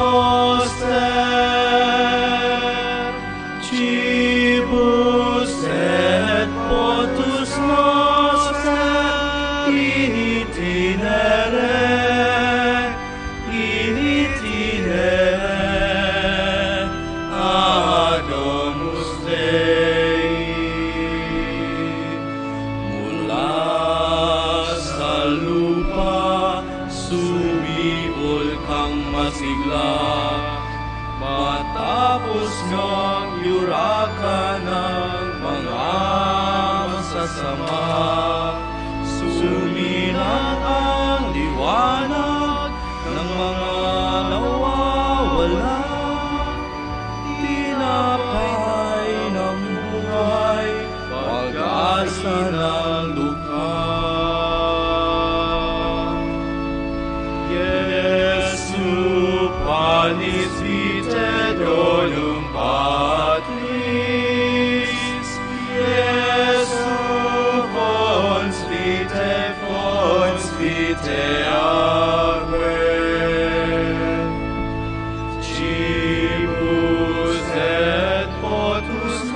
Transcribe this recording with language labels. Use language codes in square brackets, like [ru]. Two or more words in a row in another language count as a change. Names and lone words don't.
[la] noster, cibus et potus noster, in itinere, ad domus Dei. [tl] Mula sa lupa, sumibol kang masigla, matapos ng yurakan ng mga masasama. Suminang ang liwanag ng mga nawawala, tinapay ng buhay, pag-asa ng lupa. [la] Jesu panis vitae donum Patris, Jesu fons vitae aquae, cibus et potus